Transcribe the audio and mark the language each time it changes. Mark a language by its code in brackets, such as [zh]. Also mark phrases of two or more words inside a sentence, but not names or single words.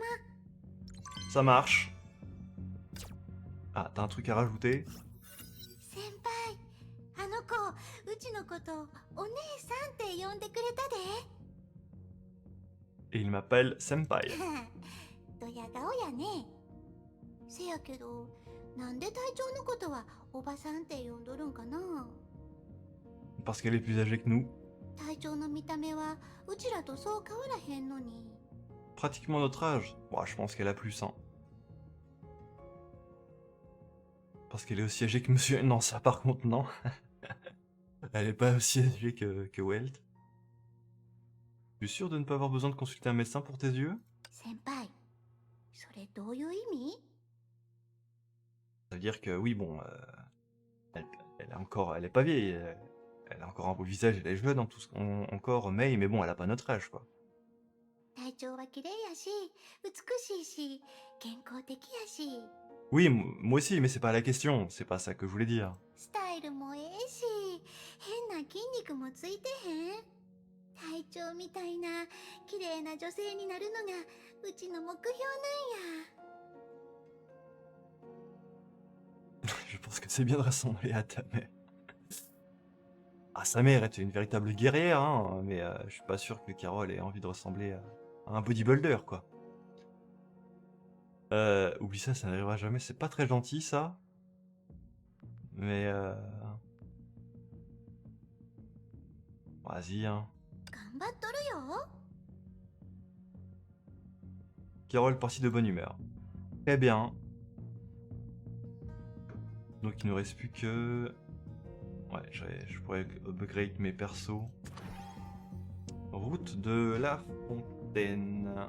[fr] Ça marche. Ah, t'as un truc à rajouter? [ja] のことお姉さんって呼んでくれたで。 [fr] Et il m'appelle Senpai. [ja] ドヤ顔やね。せやけどなんで隊長のことはおばさんって呼んどるんかな。 [fr] Parce qu'elle est plus âgée que nous. [ja] 隊長の見た目はうちらとそう変わらへんのに。 [fr] Pratiquement notre âge. Bon, je pense qu'elle a plus, hein. Parce qu'elle est aussi âgée que monsieur... Non, ça par contre, non. Elle est pas aussi âgée que Welt. Tu es sûr de ne pas avoir besoin de consulter un médecin pour tes yeux? [ja] 先輩、それどういう意味？ [fr] Ça veut dire que oui, bon, elle est encore... Elle est pas vieille. Elle a encore un beau visage, elle est jeune en tout, encore, mais bon, elle a pas notre âge, quoi. [ja] 隊長は綺麗やし、美しいし、健康的やし、 [fr] Oui, moi aussi, mais c'est pas la question, c'est pas ça que je voulais dire. [ja] スタイルもええし、変な筋肉もついてへん。隊長みたいな綺麗な女性になるのがうちの目標なんや。 [fr] Je pense que c'est bien de ressembler à ta mère. Ah, sa mère était une véritable guerrière, hein, mais je suis pas sûr que Carole ait envie de ressembler à un bodybuilder, quoi. Oublie ça, ça n'arrivera jamais, c'est pas très gentil, ça. Mais vas-y, hein. [ja] 頑張っとるよ。 [fr] Carole partie de bonne humeur. Très bien. Donc il ne reste plus que... Ouais, je pourrais upgrade mes persos. Route de la Fontaine.